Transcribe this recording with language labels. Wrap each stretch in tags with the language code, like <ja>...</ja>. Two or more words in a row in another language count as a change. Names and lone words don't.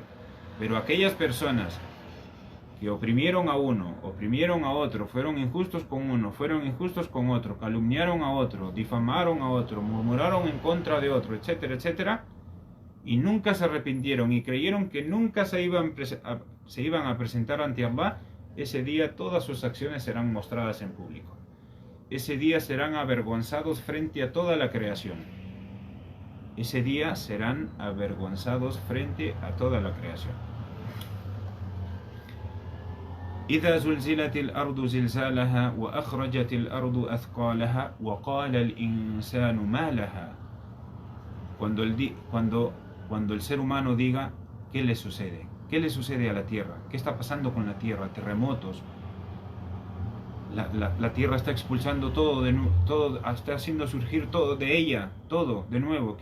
<es>Pero aquellas personas que oprimieron a uno, oprimieron a otro, fueron injustos con uno, fueron injustos con otro, calumniaron a otro, difamaron a otro, murmuraron en contra de otro, etcétera, etcétera, y nunca se arrepintieron y creyeron que nunca se iban a presentar ante Allah, ese día todas sus acciones serán mostradas en público. Ese día serán avergonzados frente a toda la creación. Ese día serán avergonzados frente a toda la creación.</es> <ar>إذا زلزلت الأرض زلزالها وأخرجت الأرض أثقالها وقال الإنسان ما لها.</ar> <es>Cuando el ser humano diga: ¿qué le sucede? ¿Qué le sucede a la tierra? ¿Qué está pasando con la tierra? Terremotos. La tierra está expulsando todo, está haciendo surgir todo de ella, todo de nuevo.</es>